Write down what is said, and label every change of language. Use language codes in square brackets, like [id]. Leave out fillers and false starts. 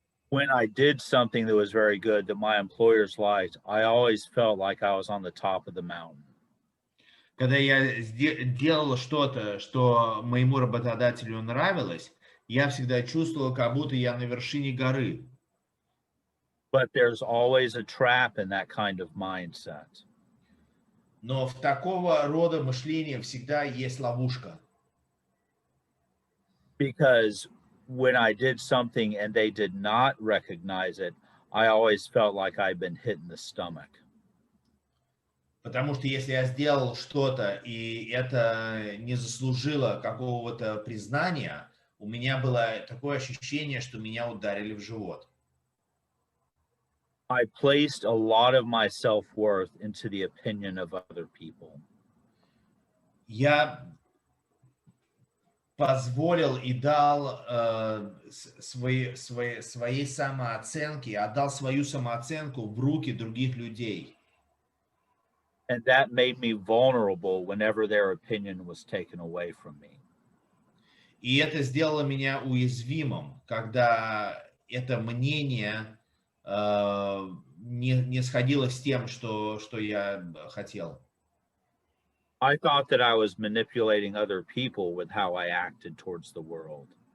[en] When I did something that was very good that my employers liked, I always felt like I was on the top of the mountain. [ru] Когда я делал что-то, что моему работодателю нравилось, я всегда чувствовал, как будто я на вершине горы. [en] But there's always a trap in that kind of mindset. [ru] Но в такого рода мышлении всегда есть ловушка. [en] Because when I did something and they did not recognize it, I always felt like I'd been hit in the stomach. [ru] Потому что если я сделал что-то, и это не заслужило какого-то признания, у меня было такое ощущение, что меня ударили в живот. [en] I placed a lot of my self-worth into the opinion of other people. [ru] Я позволил и дал своей самооценке, отдал свою самооценку в руки других людей. [en] And that made me vulnerable whenever their opinion was taken away from me. [ru] И это сделало меня уязвимым, когда это мнение не сходилось с тем, что я хотел. [en] I thought that I was manipulating other people with how I acted towards the world.